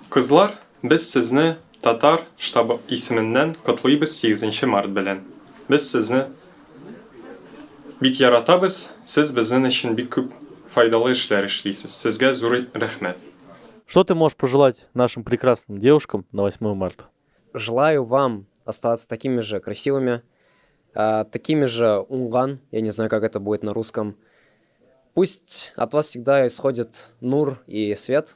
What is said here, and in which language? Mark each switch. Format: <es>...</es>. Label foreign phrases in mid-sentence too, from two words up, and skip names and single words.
<tt>Kızlar, biz sizni Tatar штабы исеменнән котлыйбыз 8 март белән. Без сезне бик яратабыз, сез безнең өчен бик күп файдалы эшләр эшлисез. Сезгә зур рәхмәт.</tt> <ru>Что ты можешь пожелать нашим прекрасным девушкам на 8 марта? Желаю вам оставаться такими же красивыми, такими же унган, я не знаю, как это будет на русском. Пусть от вас всегда исходит нур и свет.</ru>